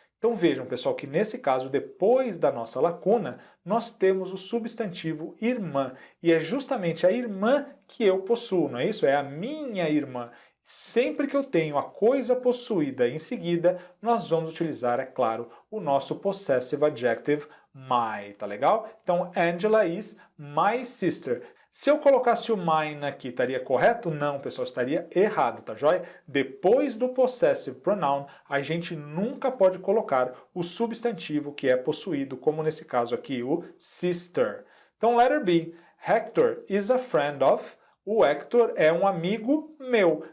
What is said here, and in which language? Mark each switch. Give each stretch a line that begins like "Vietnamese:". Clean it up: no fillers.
Portuguese: Então vejam, pessoal, que nesse caso, depois da nossa lacuna, nós temos o substantivo irmã. E é justamente a irmã que eu possuo, não é isso? É a minha irmã. Sempre que eu tenho a coisa possuída em seguida, nós vamos utilizar, é claro, o nosso possessive adjective my, tá legal? Então,
English: Angela is my sister.
Portuguese: Se eu colocasse o mine aqui, estaria correto? Não, pessoal, estaria errado, tá joia? Depois do possessive pronoun, a gente nunca pode colocar o substantivo que é possuído, como nesse caso aqui, o sister. Então,
English: letter B. Hector is a friend of...
Portuguese: O Hector é um amigo meu.